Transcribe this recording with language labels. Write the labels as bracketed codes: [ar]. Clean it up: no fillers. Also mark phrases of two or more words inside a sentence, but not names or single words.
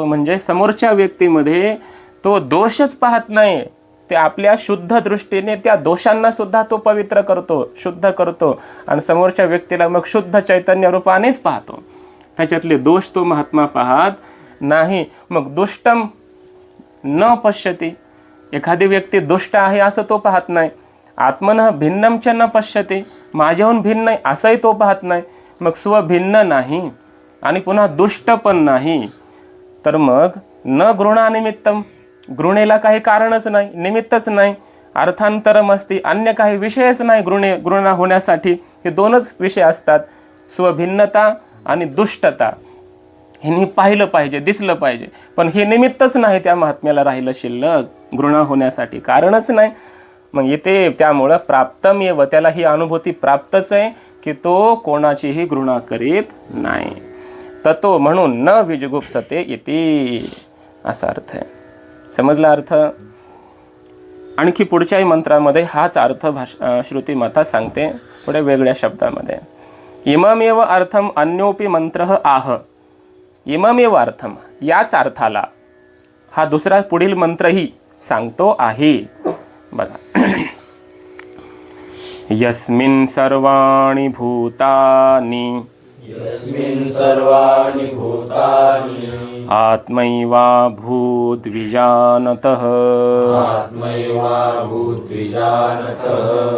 [mr] म्हणजे समोरच्या व्यक्तीमध्ये तो दोषच पाहत नाही, ते आपल्या शुद्ध दृष्टीने त्या दोषांना सुद्धा तो पवित्र करतो, शुद्ध करतो आणि समोरच्या व्यक्तीला मग शुद्ध चैतन्य रूपानेच पाहतो. त्याच्यातले दोष तो महात्मा पाहत नाही. मग [sa] दुष्टम न पश्यती, [mr] एखादी व्यक्ती दुष्ट आहे असं तो पाहत नाही [sa] आत्मनः भिन्नं च न पश्यते, [mr] माझ्याहून भिन्न आहे असंही तो पाहत नाही. मग स्वभिन्न नाही आणि पुन्हा दुष्ट पण नाही, तर मग [sa] न घृणानिमित्तम, [mr] घृणेला काही कारणच नाही, निमित्तच नाही. अर्थांतरम असते, अन्य काही विषयच नाही घृणा होण्यासाठी. हे दोनच विषय असतात, स्वभिन्नता आणि दुष्टता. हे पाहिलं पाहिजे, दिसलं पाहिजे, पण हे निमित्तच नाही त्या महात्म्याला राहिलं शिल्लक, घृणा होण्यासाठी कारणच नाही. मग इथे त्यामुळं प्राप्तमेव, त्याला ही अनुभूती प्राप्तच आहे की तो कोणाचीही घृणा करीत नाही. ततो म्हणून [sa] न विजुगुप्सते इति, [mr] असा अर्थ आहे. समजला अर्थ? आणखी पुढच्याही मंत्रामध्ये हाच अर्थ श्रुतिमाता सांगते, थोड्या वेगळ्या शब्दामध्ये. [sa] इममेव अर्थम अन्योपि मंत्र आह. इममेव अर्थम, [mr] याच अर्थाला हा दुसरा पुढील मंत्रही सांगतो आहे. बघा, [sa] यस्मिन् सर्वाणि भूतानि यस्मिन् सर्वाणि भूतानि आत्मैवाभूद्विजानतः आत्मैवाभूद्विजानतः